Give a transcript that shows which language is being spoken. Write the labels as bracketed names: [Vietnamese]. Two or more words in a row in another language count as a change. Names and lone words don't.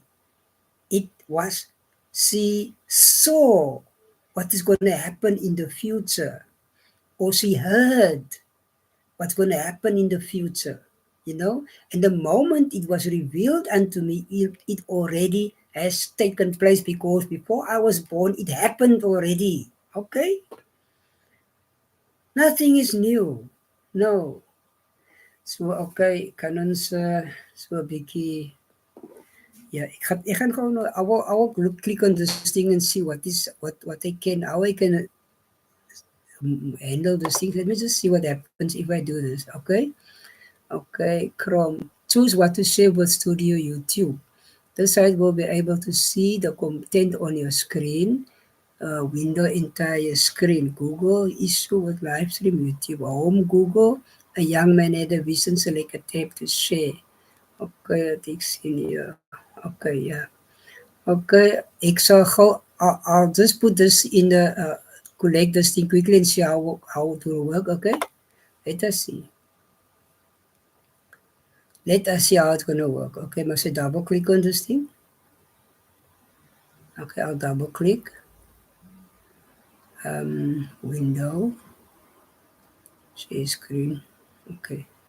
[English] It was, she saw what is going to happen in the future, or she heard what's going to happen in the future, and the moment it was revealed unto me, it already has taken place, because before I was born, it happened already. Okay? Nothing is new. No. So, [Afrikaans] okay, kan ons so 'n bietjie, yeah, ek gaan gewoon, [English] I will click on this thing and see what I can, how I can handle this thing. Let me just see what happens if I do this, okay? Okay, Chrome. Choose what to share with Studio YouTube. This site will be able to see the content on your screen, window entire screen. Google issue with live stream YouTube. Home Google. A young man had a vision, select a tab to share. [Afrikaans] Okay, ek sien hier. Okay, yeah. Okay, ek sal gou, [English] I'll just put this in the, collect this thing quickly and see how it will work, okay? Let us see. Let us see how it's going to work. Okay, must I double click on this thing? Okay, I'll double click. Window, share screen. Okay.